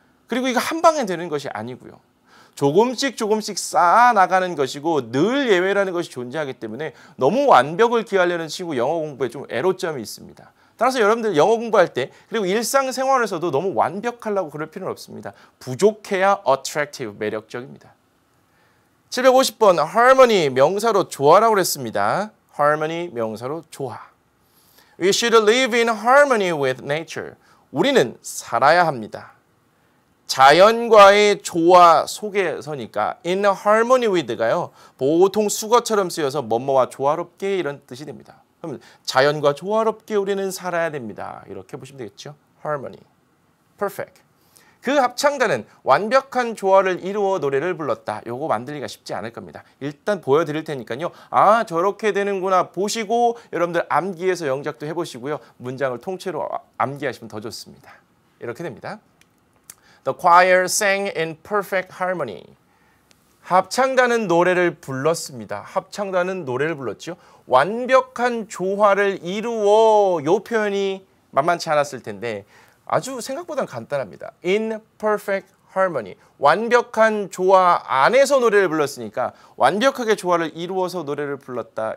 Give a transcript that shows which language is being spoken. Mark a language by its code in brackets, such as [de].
[ko] 그리고 이거 한 방에 되는 것이 아니고요. 조금씩 쌓아 나가는 것이고 늘 예외라는 것이 존재하기 때문에 너무 완벽을 기하려는 친구 영어 공부에 좀 애로점이 있습니다. 따라서 여러분들 영어 공부할 때 그리고 일상생활에서도 너무 완벽하려고 그럴 필요는 없습니다. 부족해야 attractive, 매력적입니다. 750번 harmony 명사로 조화라고 그랬습니다. harmony 명사로 조화. [en] We should live in harmony with nature. [ko] 우리는 살아야 합니다. 자연과의 조화 속에서니까 in harmony with가요. 보통 수거처럼 쓰여서 뭐뭐와 조화롭게 이런 뜻이 됩니다. 그럼 자연과 조화롭게 우리는 살아야 됩니다. 이렇게 보시면 되겠죠. harmony, perfect. 그 합창단은 완벽한 조화를 이루어 노래를 불렀다. 요거 만들기가 쉽지 않을 겁니다. 일단 보여드릴 테니까요. 저렇게 되는구나 보시고 여러분들 암기해서 영작도 해보시고요. 문장을 통째로 암기하시면 더 좋습니다. 이렇게 됩니다. [en] The choir sang in perfect harmony. [ko] 합창단은 노래를 불렀습니다. 합창단은 노래를 불렀죠. 완벽한 조화를 이루어 요 표현이 만만치 않았을 텐데 아주 생각보다는 간단합니다. [en] In perfect harmony. [ko] 완벽한 조화 안에서 노래를 불렀으니까 완벽하게 조화를 이루어서 노래를 불렀다.